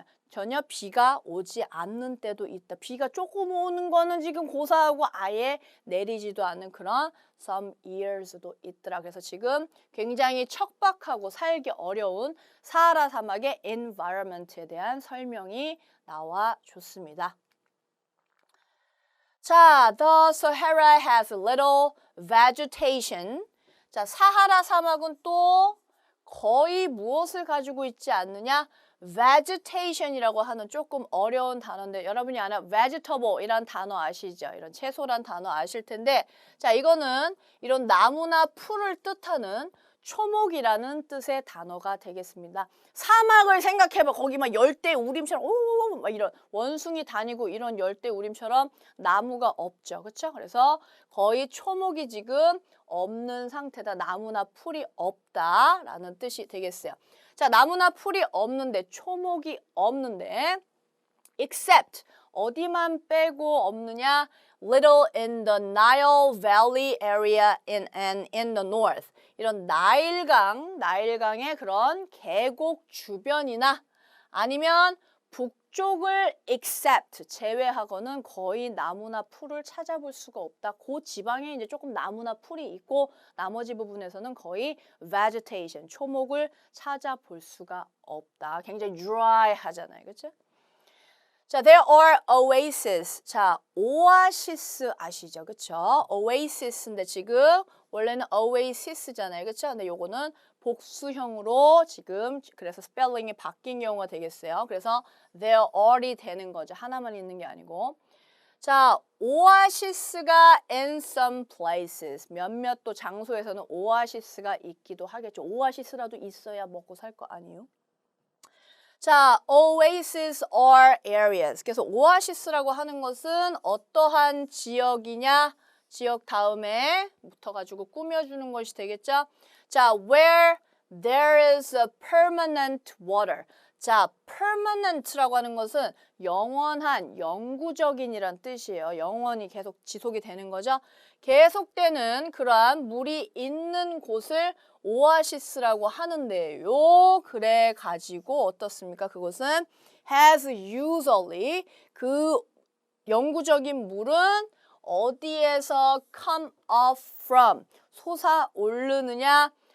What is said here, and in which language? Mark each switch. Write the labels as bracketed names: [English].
[Korean] 전혀 비가 오지 않는 때도 있다. 비가 조금 오는 거는 지금 고사하고 아예 내리지도 않는 그런 [English] some years [Korean] 도 있더라. 그래서 지금 굉장히 척박하고 살기 어려운 사하라 사막의 environment에 대한 설명이 나와 줬습니다. [English] 자, the Sahara has little vegetation. [Korean] 자, 사하라 사막은 또 거의 무엇을 가지고 있지 않느냐? vegetation이라고 하는 조금 어려운 단어인데 여러분이 아는 vegetable 이란 단어 아시죠? 이런 채소란 단어 아실 텐데 자, 이거는 이런 나무나 풀을 뜻하는 초목이라는 뜻의 단어가 되겠습니다. 사막을 생각해봐. 거기 막 열대우림처럼 오오오 막 이런 원숭이 다니고 이런 열대우림처럼 나무가 없죠. 그렇죠? 그래서 거의 초목이 지금 없는 상태다. 나무나 풀이 없다라는 뜻이 되겠어요. 자, 나무나 풀이 없는데 초목이 없는데 except 어디만 빼고 없느냐? [English] little in the Nile Valley area in the north. [Korean] 이런 나일강의 그런 계곡 주변이나 아니면 북쪽을 except 제외하고는 거의 나무나 풀을 찾아볼 수가 없다. 그 지방에 이제 조금 나무나 풀이 있고 나머지 부분에서는 거의 vegetation, 초목을 찾아볼 수가 없다. 굉장히 dry 하잖아요. 그렇죠? [English] 자, there are oases. [Korean] 자, 오아시스 아시죠? 그렇죠? oasis인데 지금 원래는 oasis잖아요. 그렇죠? 근데 요거는 복수형으로 지금 그래서 스펠링이 바뀐 경우가 되겠어요. 그래서 [English] there are [Korean] 이 되는 거죠. 하나만 있는 게 아니고. [English] 자, [Korean] 오아시스가 [English] in some places. [Korean] 몇몇 또 장소에서는 오아시스가 있기도 하겠죠. 오아시스라도 있어야 먹고 살 거 아니에요? [English] 자, oases are areas. [Korean] 그래서 오아시스라고 하는 것은 어떠한 지역이냐? 지역 다음에 붙어가지고 꾸며주는 것이 되겠죠? [English] 자, where there is a permanent water. [Korean] 자, permanent라고 하는 것은 영원한, 영구적인이란 뜻이에요. 영원히 계속 지속이 되는 거죠. 계속되는 그러한 물이 있는 곳을 오아시스라고 하는데요. 그래 가지고 어떻습니까? 그것은 [English] has usually [Korean] 그 영구적인 물은 어디에서 [English] come up from [Korean] 솟아오르느냐?